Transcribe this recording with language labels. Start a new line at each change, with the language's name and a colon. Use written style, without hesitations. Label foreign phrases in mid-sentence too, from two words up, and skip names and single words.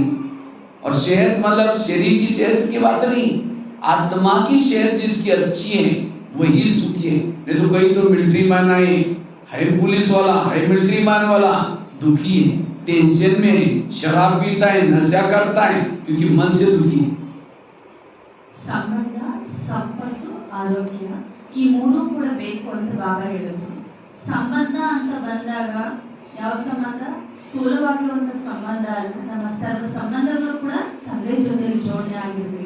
Hindi: और सेहत मतलब शरीर की सेहत की बात नहीं, आत्मा की सेहत जिसकी अच्छी है वही सुखी है। नहीं तो कहीं तो
English: military man
Hindi: आए, है पुलिस वाला, है
English: military man
Hindi: वाला, दुखी है, टेंशन में है, शराब पीता है, नशा करता है, क्योंकि मन से दुखी है।
Kannada: ಸಂಬಂಧ, ಸಂಪತ್ತು, ಆರೋಗ್ಯ ಈ 3 ಕೂಡ ಬೇಕು ಅಂತ ಬಾಬಾ ಹೇಳಿದ್ರು. ಸಂಬಂಧ ಅಂತ ಬಂದಾಗ ಯಾವ ಸಂಬಂಧ? ಸ್ಥೂಲವಾಗಿರುವಂತ ಸಂಬಂಧ ಅಲ್ಲ, ನಮ್ಮ ಸರ್ವ ಸಂಬಂಧಗಳು ಕೂಡ ತಂದೆ ಜೊತೆಲಿ ಜೋಡಣೆ ಆಗಿರ್ಬೇಕು.